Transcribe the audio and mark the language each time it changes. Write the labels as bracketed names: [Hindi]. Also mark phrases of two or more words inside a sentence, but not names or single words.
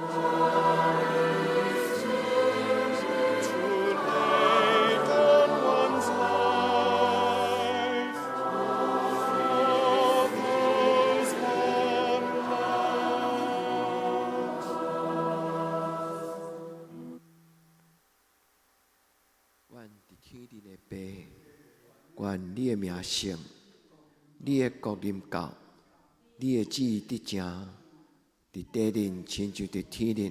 [English] to lay down one's life for those one loves"？ [Min Nan Chinese] 愿伫天顶的爸，愿你的名圣，你的国临到，你的旨意得成，伫地顶亲像伫天顶。